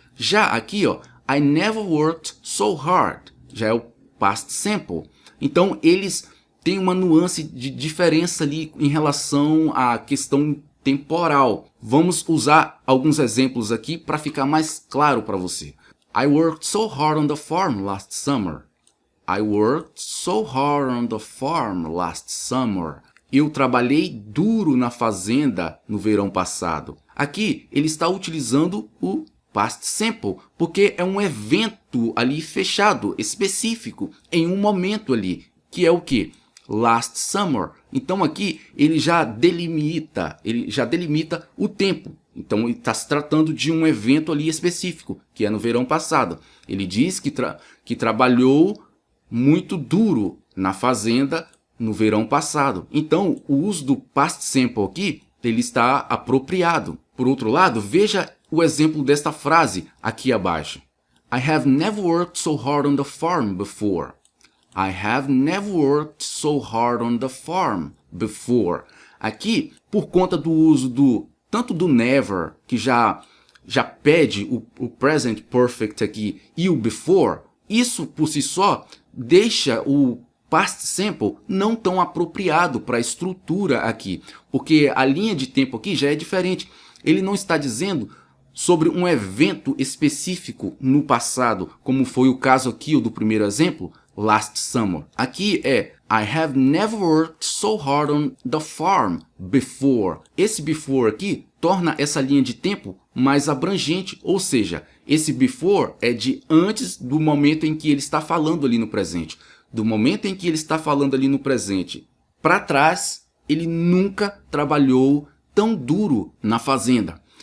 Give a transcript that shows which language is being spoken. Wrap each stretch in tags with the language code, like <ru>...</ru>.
<pt>Já aqui, ó,</pt> <en>I never worked so hard,</en> <pt>já é o</pt> <en>past simple.</en> <pt>Então eles têm uma nuance de diferença ali em relação à questão temporal. Vamos usar alguns exemplos aqui para ficar mais claro para você.</pt> <en>I worked so hard on the farm last summer. I worked so hard on the farm last summer.</en> <pt>Eu trabalhei duro na fazenda no verão passado. Aqui ele está utilizando o past simple, porque é um evento ali fechado, específico, em um momento ali, que é o que?</pt> <en>Last summer.</en> <pt>Então aqui ele já delimita o tempo. Então ele está se tratando de um evento ali específico, que é no verão passado. Ele diz que trabalhou muito duro na fazenda no verão passado. Então, o uso do past simple aqui, ele está apropriado. Por outro lado, veja o exemplo desta frase aqui abaixo.</pt> <en>I have never worked so hard on the farm before. I have never worked so hard on the farm before.</en> <pt>Aqui, por conta do uso tanto do never, que já pede o present perfect aqui, e o before, isso por si só deixa o past simple não tão apropriado para a estrutura aqui, porque a linha de tempo aqui já é diferente. Ele não está dizendo sobre um evento específico no passado, como foi o caso aqui do primeiro exemplo,</pt> <en>last summer.</en> <pt>Aqui é</pt> <en>I have never worked so hard on the farm before.</en> <pt>Esse before aqui torna essa linha de tempo mais abrangente, ou seja, esse before é de antes do momento em que ele está falando ali no presente. Do momento em que ele está falando ali no presente para trás, ele nunca trabalhou tão duro na fazenda.</pt>